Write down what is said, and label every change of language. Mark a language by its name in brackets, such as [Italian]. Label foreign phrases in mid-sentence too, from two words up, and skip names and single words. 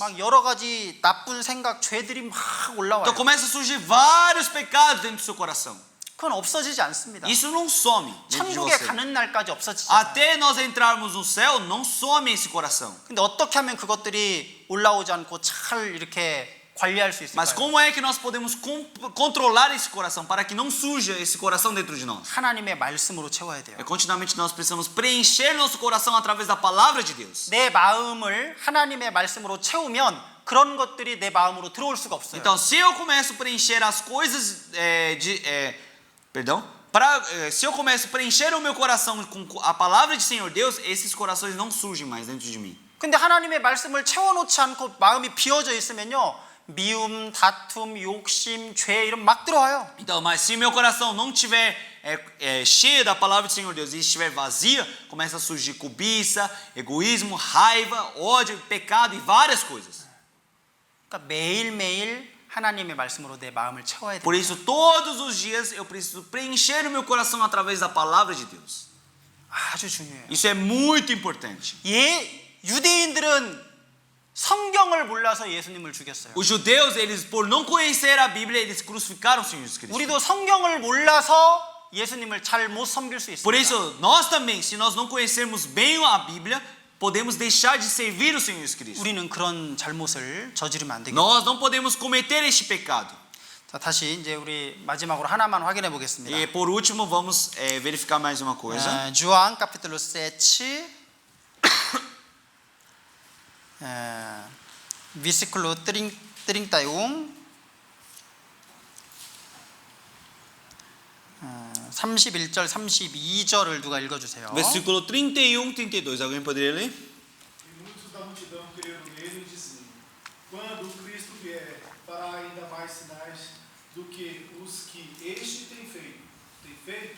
[Korean] 막 여러 가지 나쁜 생각, 죄들이 막 올라와요. [Portuguese] Então começa a surgir vários pecados dentro do seu coração. [Korean] 그건 없어지지 않습니다. [Portuguese] Isso não some dentro de 천국에 você. [Korean] 가는 날까지 없어지지 않아요. [Portuguese] Até nós entrarmos no céu, não some esse coração. [Korean] 근데 어떻게 하면 그것들이 올라오지 않고 잘 이렇게 관리할 수 Mas 있을까요? [Portuguese] como é que nós podemos controlar esse coração para que não surja esse coração dentro de nós? [Korean] 하나님의 말씀으로 채워야 돼요. [Portuguese] Continuamente nós precisamos preencher nosso coração através da palavra de Deus. [Korean] 내 마음을 하나님의 말씀으로 채우면 그런 것들이 내 마음으로 들어올 수가 없어요. [Portuguese] Então, se eu começo a preencher as coisas se eu começo a preencher o meu coração com a palavra de Senhor Deus, esses corações não surgem mais dentro de mim. [Korean] 근데 하나님의 말씀을 채워놓지 않고 마음이 비어져 있으면요, 미움, 다툼, 욕심, 죄 이런 막 들어와요. [Portuguese] Então, mas se meu coração não tiver cheio da palavra do Senhor Deus e estiver vazia, começa a surgir cobiça, egoísmo, raiva, ódio, pecado e várias coisas. [Korean] 그러니까 매일매일 하나님의 말씀으로 내 마음을 채워야 Por 돼요. [Portuguese] isso, todos os dias eu preciso preencher o meu coração através da palavra de Deus. [Korean] 아주 중요해요. [Portuguese] Isso é muito importante. [Korean] 유대인들은 성경을 몰라서 예수님을 죽였어요. [Portuguese] Os judeus, eles por não conhecer a Bíblia, eles crucificaram o Senhor Jesus Cristo. [Korean] 우리도 성경을 몰라서 예수님을 잘 못 섬길 수 Por 있습니다. [Portuguese] isso, nós também, se nós não conhecermos bem a Bíblia, podemos deixar de servir o Senhor Jesus Cristo. [Korean] 우리는 그런 잘못을 저지르면 안 되겠죠. [Portuguese] Nós não podemos cometer este pecado. [Korean] 자, 다시 이제 우리 마지막으로 하나만 확인해 보겠습니다. [Portuguese] E por último, vamos verificar mais uma coisa. João capítulo 7 versículo 31 [Korean] 31절 32절을 누가 읽어주세요. [Portuguese] Versículo 31, 32. Alguém poderia ler? E muitos da multidão creram nele e diziam: quando o Cristo vier, fará ainda mais sinais do que os que este tem feito.